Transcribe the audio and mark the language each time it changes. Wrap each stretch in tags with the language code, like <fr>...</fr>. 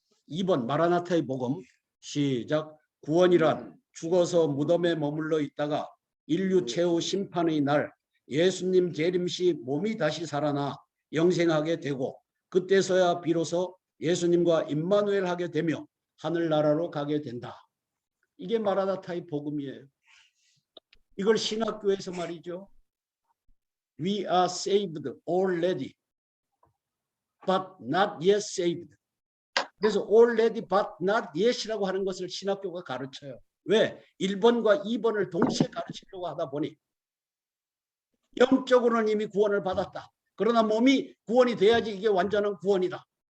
<ko>2번 마라나타의 복음. 시작. 구원이란 죽어서 무덤에 머물러 있다가 인류 최후 심판의 날 예수님 재림시 몸이 다시 살아나 영생하게 되고 그때서야 비로소 예수님과 임마누엘 하게 되며 하늘나라로 가게 된다. 이게 마라나타의 복음이에요. 이걸 신학교에서 말이죠.</ko> <en>We are saved already, but not yet saved.</en> <ko>그래서</ko> <en>already but not yet</en> <ko>이라고 하는 것을 신학교가 가르쳐요. 왜? 1번과 2번을 동시에 가르치려고 하다 보니 영적으로는 이미 구원을 받았다. 그러나 몸이 구원이 돼야지 이게 완전한 구원이다.</ko>